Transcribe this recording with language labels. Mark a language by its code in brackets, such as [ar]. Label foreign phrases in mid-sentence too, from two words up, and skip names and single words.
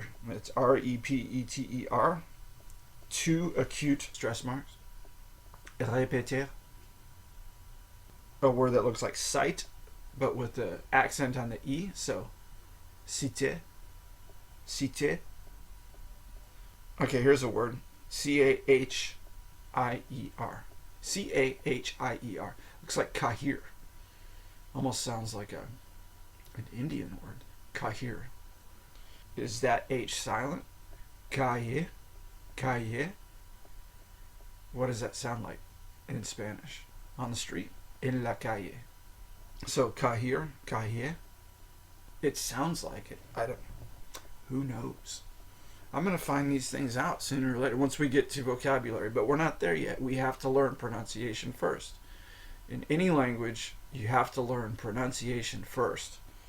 [en] It's R-E-P-E-T-E-R. Two acute stress marks. Répéter. A word that looks like sight, but with the accent on the E. So, citer, citer. Okay, here's a word. C-A-H-I-E-R. C-A-H-I-E-R. Looks like kahir. Almost sounds like an Indian word. Kahir. Is that H silent? Calle. Calle. What does that sound like in Spanish? On the street? [es] En la calle. [en] So kahir, calle. It sounds like it. Who knows? I'm going to find these things out sooner or later once we get to vocabulary, but we're not there yet. We have to learn pronunciation first. In any language, you have to learn pronunciation first.